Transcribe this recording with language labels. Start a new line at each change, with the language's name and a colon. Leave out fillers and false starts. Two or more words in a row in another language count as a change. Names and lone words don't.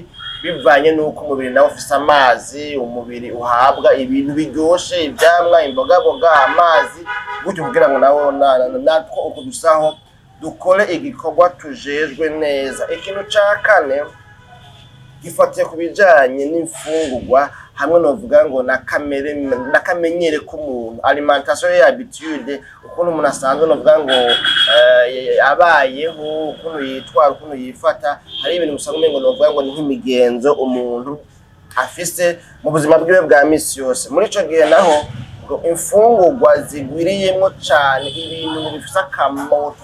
Rundi: bivanye nuko umubiri nawe ufise amazi umubiri uhabwa ibintu biryoshe ivyamwa imboga amazi gutyo kugira ngo nawo natwo uko dusaho dukore igikorwa tujejwe neza ikintu ca kane gifatiye kubijanye n'imfungurwa hamwe novuga ngo nakamenyere k'umuntu
French: alimentation et habitude
Rundi: ukuntu umuntu asanzwe novuga ngo abayeho ukuntu yitwara ukuntu yifata hari ibintu usanga umengo novuga ngo ni nk'imigenzo umuntu afise mu buzima bwiwe bwa misi yose muri ico gihe naho imfungurwa zigwiriyemwo cane ibintu bifise akamoto